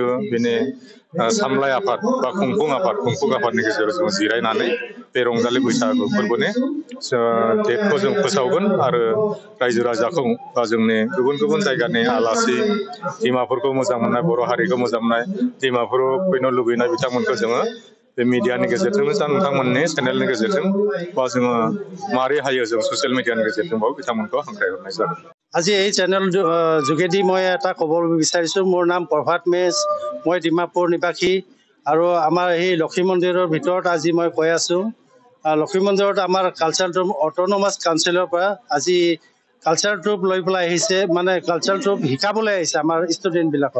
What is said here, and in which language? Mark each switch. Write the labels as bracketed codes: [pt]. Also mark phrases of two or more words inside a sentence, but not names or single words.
[brx] बेनि सामलाय आफाद बा खुंफुं आफादनि गेजेराव जों जिरायनानै बे रंजालि बैसागु फोरबोनि डेटखौ जों फोसावगोन आरो रायजो राजाखौ बा जोंनि गुबुन गुबुन जायगानि आलासि डिमापुरखौ मोजां मोननाय बर' हारिखौ मोजां मोननाय डिमापुराव फैनो लुबैनाय बिथांमोनखौ जोङो बे मिडियानि गेजेरजोंनो जा नोंथांमोननि चेनेलनि गेजेरजों बा जोङो मारै हायो जों [en] social media [brx] गेजेरजोंबाबो बिथांमोनखौ हांख्रायहरनाय जागोन। [as] আজি এই চেনেল যোগেদি মই এটা ক'ব বিচাৰিছোঁ। মোৰ নাম প্ৰভাত মেচ, মই ডিমাপুৰ নিবাসী আৰু আমাৰ এই লক্ষী মন্দিৰৰ ভিতৰত আজি মই কৈ আছোঁ। লক্ষী মন্দিৰত আমাৰ [en] culture troupe autonomous council [as] পৰা আজি [en] culture troupe [as] লৈ পেলাই আহিছে, মানে [en] culture troupe [as] শিকাবলৈ আহিছে আমাৰ ষ্টুডেণ্টবিলাকক।